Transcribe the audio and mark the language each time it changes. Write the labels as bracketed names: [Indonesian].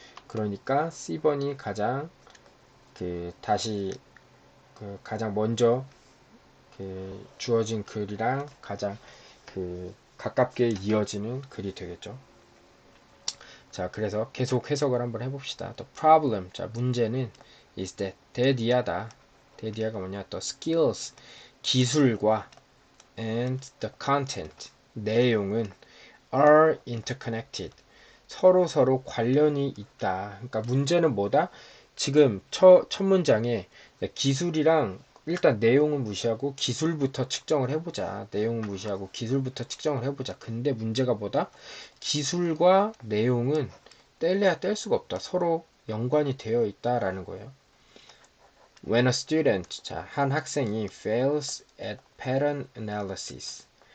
[Korean] 그러니까 C번이 가장 다시 가장 먼저 주어진 글이랑 가장 가깝게 이어지는 글이 되겠죠. 자, 그래서 계속 해석을 한번 해봅시다. [English] The problem, [Korean] 자, 문제는 [English] is that [Korean] 대디아다. 대디아가 뭐냐? [English] The skills, [Korean] 기술과 [English] and the content, [Korean] 내용은 [English] are interconnected. [Korean] 서로 관련이 있다. 그러니까 문제는 뭐다? 지금 첫 문장에 기술이랑 일단 내용은 무시하고 기술부터 측정을 해보자. 내용은 무시하고 기술부터 측정을 해보자. 근데 문제가 뭐다? 기술과 내용은 뗄래야 뗄 수가 없다. 서로 연관이 되어 있다라는 거예요. [English] When a student, [Korean] 자, 한 학생이 [English] fails at pattern analysis.